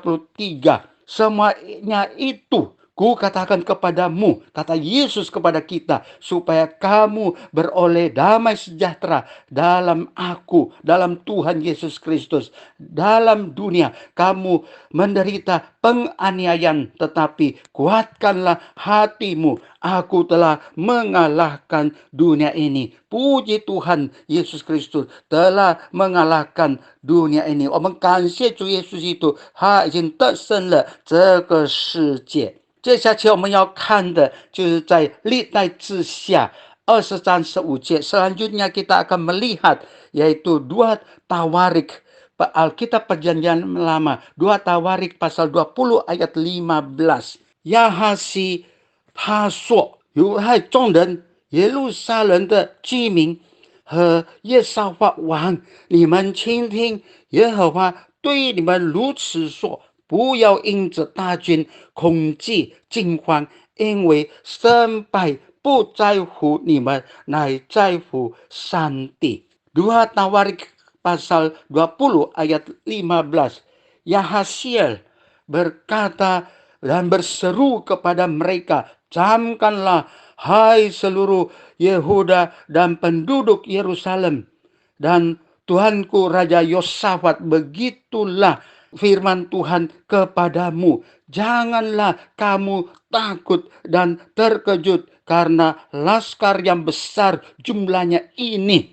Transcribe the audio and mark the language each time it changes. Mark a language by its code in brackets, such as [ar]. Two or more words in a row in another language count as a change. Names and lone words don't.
[id] 33， semuanya itu ku katakan kepadamu, kata Yesus kepada kita, supaya kamu beroleh damai sejahtera dalam aku, dalam Tuhan Yesus Kristus. Dalam dunia kamu menderita penganiayaan, tetapi kuatkanlah hatimu. Aku telah mengalahkan dunia ini. Puji Tuhan, Yesus Kristus telah mengalahkan dunia ini。 [zh] 我们感谢主耶稣基督，他已经得胜了这个世界。接下去我们要看的就是在历代志下20章15 节。 [id] Selanjutnya kita akan melihat yaitu 2 Tawarik, Alkitab Perjanjian Lama, 2 Tawarik pasal 20 ayat 15。 [zh] 亚哈西他说，犹太众人、耶路撒冷的居民和耶沙法王，你们倾听，耶和华对你们如此说，不要因着大军恐惧惊慌，因为胜败不在乎你们，乃在乎上帝。 [id] 2 Tawarik pasal 20 ayat 15. Yahasiel berkata dan berseru kepada mereka, camkanlah hai seluruh Yehuda dan penduduk Yerusalem, dan Tuhanku Raja Yosafat, begitulah firman Tuhan kepadamu, janganlah kamu takut dan terkejut karena laskar yang besar jumlahnya ini.